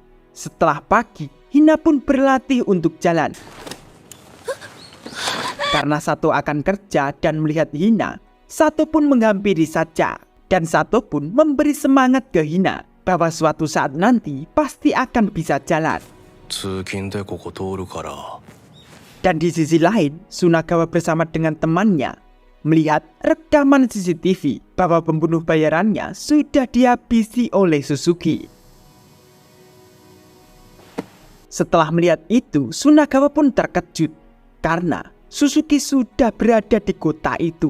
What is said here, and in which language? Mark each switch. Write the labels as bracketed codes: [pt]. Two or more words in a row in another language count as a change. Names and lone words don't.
[id] Setelah pagi, Hina pun berlatih untuk jalan. Karena Sato akan kerja dan melihat Hina, Sato pun menghampiri saja. Dan Sato pun memberi semangat ke Hina bahwa suatu saat nanti pasti akan bisa jalan. [ja] 通勤でここ通るから。 [id] Dan di sisi lain, Sunagawa bersama dengan temannya melihat rekaman CCTV bahwa pembunuh bayarannya sudah dihabisi oleh Suzuki. Setelah melihat itu, Sunagawa pun terkejut karena Suzuki sudah berada di kota itu.